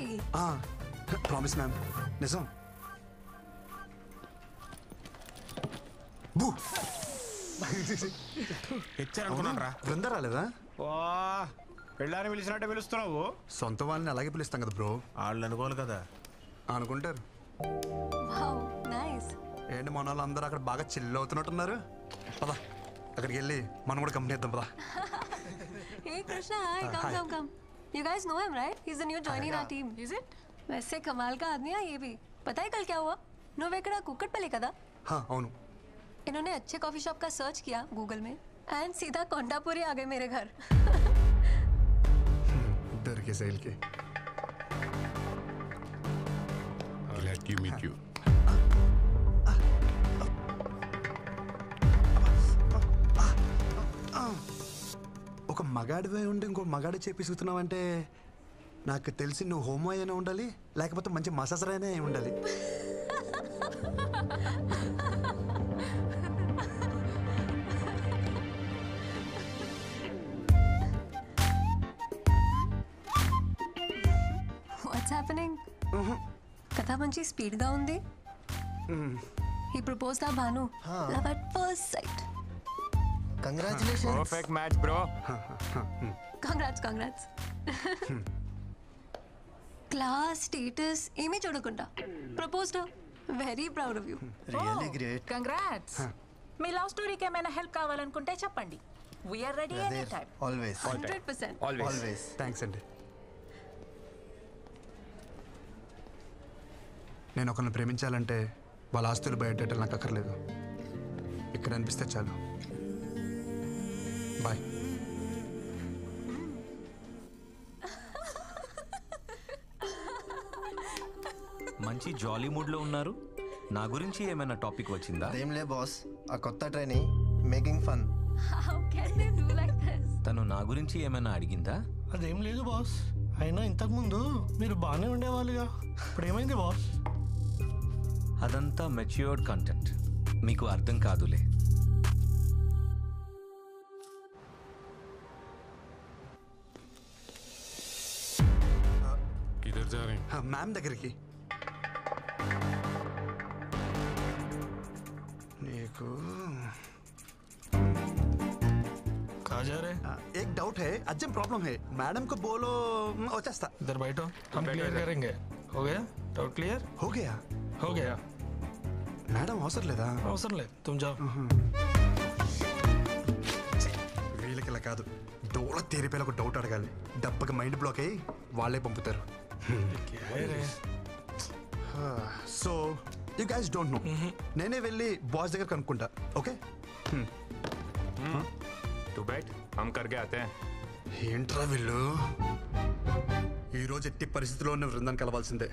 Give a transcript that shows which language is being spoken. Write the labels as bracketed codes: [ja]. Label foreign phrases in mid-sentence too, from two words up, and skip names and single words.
[en] promise ma'am, [te] నిజం. బృంద రాలేదా? పెళ్ళాన్ని పిలిచినట్టే పిలుస్తున్నావు. సొంత వాళ్ళని అలాగే పిలుస్తాం కదా బ్రో. వాళ్ళు అనుకోవాలి కదా. అనుకుంటారు. ఏంటి మన వాళ్ళు అందరూ అక్కడ బాగా చిల్ అవుతున్నట్టున్నారు. పదా అక్కడికి వెళ్ళి మనం కూడా కంపెనీ ఇద్దాం. పదా. [en] Hey Krishna, hi. Come, come. You guys know him, right? He's the new joining our team. Is it? [hi] वैसे कमाल का आदमी है ये भी. पता है कल क्या हुआ? [te] నువ్వెక్కడ కుక్కట్పల్లి కదా? అవును. [hi] इन्होंने अच्छे [en] coffee shop [hi] का सर्च किया गूगल में एंड सीधा कोंडापुरी आ गए मेरे घर. डर के सैल के. [en] Glad to meet you. [te] ఒక మగాడివే ఉండి ఇంకో మగాడి చేపిస్తున్నావంటే నాకు తెలిసి నువ్వు హోమో అయినా ఉండాలి, లేకపోతే మంచి మసాజర్ అయినా ఉండాలి. [en] What's happening? [te] కథ మంచి స్పీడ్ గా ఉంది. [en] He proposed to Bhanu. Love at first sight. Congratulations. Perfect match, bro. Congrats. Class, status, [te] ఏమీ చూడకుండా proposed. [en] Very proud of you. Really great. Congrats. [te] మీ [en] love storyకి [te] ఏమైనా హెల్ప్ కావాలనుకుంటే చెప్పండి. [en] We are ready anytime. Always. 100%. Always. [te] థ్యాంక్స్ అండి. నేను ఒకరిని ప్రేమించాలంటే వాళ్ళ ఆస్తులు బయటెట్టాలి నాకు అక్కర్లేదు. ఇక్కడ అనిపిస్తే చాలు. బాయ్. మంచి [en] jolly moodలో [te] ఉన్నారు. నా గురించి ఏమైనా టాపిక్ వచ్చిందా? ఏం లే బాస్, ఆ కొత్త ట్రైనింగ్ [en] making fun. How can they do like this? [te] తను నా గురించి ఏమైనా అడిగిందా? అదేం లేదు బాస్, అయినా ఇంతకుముందు మీరు బాగానే ఉండేవాళ్ళుగా, ఇప్పుడు ఏమైంది బాస్? అదంతా [en] matured content, [te] మీకు అర్థం కాదులే. [hi] किधर जा रहे हैं? [te] మ్యామ్ దగ్గరికి. నీకు [hi] कहाँ जा रहे? एक डाउट है, [en] urgent problem [hi] है. मैडम को बोलो [te] వచ్చేస్తా. [hi] इधर बैठो, हम क्लियर करेंगे. हो गया? [en] doubt clear? [hi] हो गया. हो गया. [te] మేడం అవసరం లేదా? అవసరం లేదు, [hi] तुम जाओ. [te] వీళ్ళకి ఇలా కాదు, డోల తీరిపోయి ఒక డౌట్ అడగాలి. డబ్బకి [en] mind block [te] అయ్యి వాళ్ళే పంపుతారు. [en] so you guys don't know. [te] నేనే వెళ్ళి బాస్ దగ్గర కనుక్కుంటా. ఓకే? [hi] तू बैठ, हम करके आते हैं. [te] ఏంట్రా వీళ్ళు? ఈరోజు ఎట్టి పరిస్థితుల్లో ఉన్న బృందాన్ని కలవాల్సిందే.